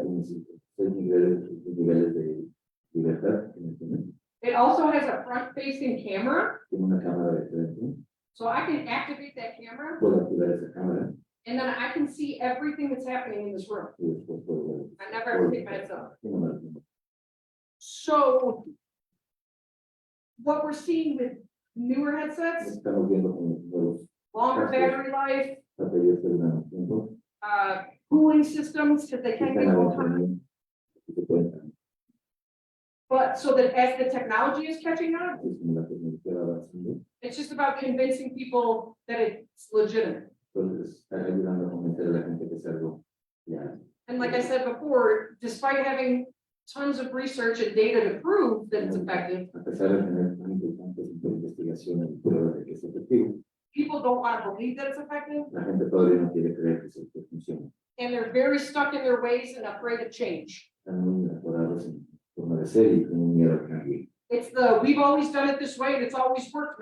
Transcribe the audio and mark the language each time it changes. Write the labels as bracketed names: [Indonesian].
[Spanish] tiene 6 niveles de libertad. [English] It also has a front-facing camera, [Spanish] Tiene una cámara de frente. [English] so I can activate that camera, [Spanish] Puedo activar esa cámara [English] and then I can see everything that's happening in this room. [Spanish] y después puedo ver. [English] I never have to take my headset off. [Spanish] Tiene una- [English] So what we're seeing with newer headsets, [Spanish] Estamos viendo con los nuevos [English] longer battery life, [Spanish] baterías de almacenamiento. [English] cooling systems, because they can get [Spanish] Están [English] a little [Spanish] adentro [English] hot. [Spanish] también, que se pueden- [English] But so that as the technology is catching up, [Spanish] es como la tecnología va avanzando. [English] it's just about convincing people that it's legitimate. [Spanish] Entonces, está ayudando a convencer a la gente que es algo ya. [English] And like I said before, despite having tons of research and data to prove that it's effective, [Spanish] A pesar de tener tan importantes investigaciones y pruebas de que es efectivo, [English] people don't want to believe that it's effective, [Spanish] la gente todavía no quiere creer que funciona. [English] and they're very stuck in their ways and afraid of change. [Spanish] Están muy atorados en forma de ser y tienen miedo al cambio. [English] It's the, we've always done it this way and it's always worked